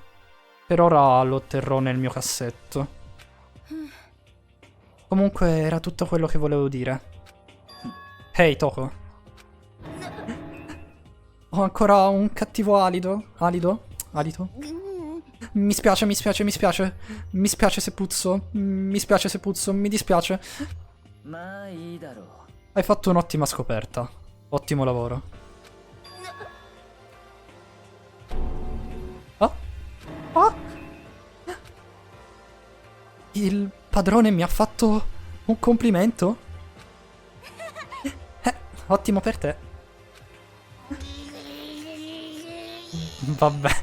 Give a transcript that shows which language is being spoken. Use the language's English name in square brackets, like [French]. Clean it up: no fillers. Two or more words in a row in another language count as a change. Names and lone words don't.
[Italian] Per ora lo terrò nel mio cassetto. Comunque era tutto quello che volevo dire. Ehi, Toko. Ho ancora un cattivo alido. Alito? Mi spiace. Mi spiace se puzzo. Mi dispiace. [Japanese] まあいいだろう。 [Italian] Hai fatto un'ottima scoperta. Ottimo lavoro. Ah? Il padrone mi ha fatto un complimento? Ottimo per te. Vabbè.